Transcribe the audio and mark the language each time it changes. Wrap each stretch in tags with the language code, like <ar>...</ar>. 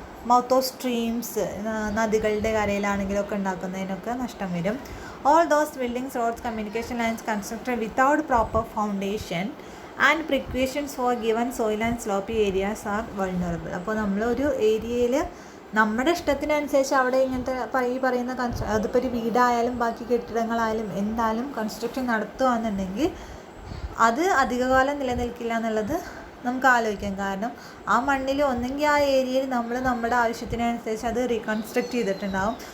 <en>mouth of streams,</en> <ml>നദികളുടെ കരയിലാണെങ്കിലൊക്കെ ഉണ്ടാക്കുന്നതിനൊക്കെ നഷ്ടം വരും.</ml> <en>All those buildings, roads, communication lines constructed without proper foundation and precautions for given soil and slopy areas are vulnerable.</en> <ml>അപ്പോൾ നമ്മളൊരു ഏരിയയിൽ നമ്മുടെ ഇഷ്ടത്തിനനുസരിച്ച് അവിടെ ഇങ്ങനത്തെ ഈ പറയുന്ന അതിപ്പോൾ ഒരു വീടായാലും ബാക്കി കെട്ടിടങ്ങളായാലും എന്തായാലും കൺസ്ട്രക്ഷൻ നടത്തുകയാണെന്നുണ്ടെങ്കിൽ അത് അധികകാലം നിലനിൽക്കില്ല എന്നുള്ളത് നമുക്ക് ആലോചിക്കാം. കാരണം ആ മണ്ണിൽ ഒന്നെങ്കിൽ ആ ഏരിയയിൽ നമ്മൾ നമ്മുടെ ആവശ്യത്തിനനുസരിച്ച് അത് റീകൺസ്ട്രക്റ്റ് ചെയ്തിട്ടുണ്ടാകും.</ml>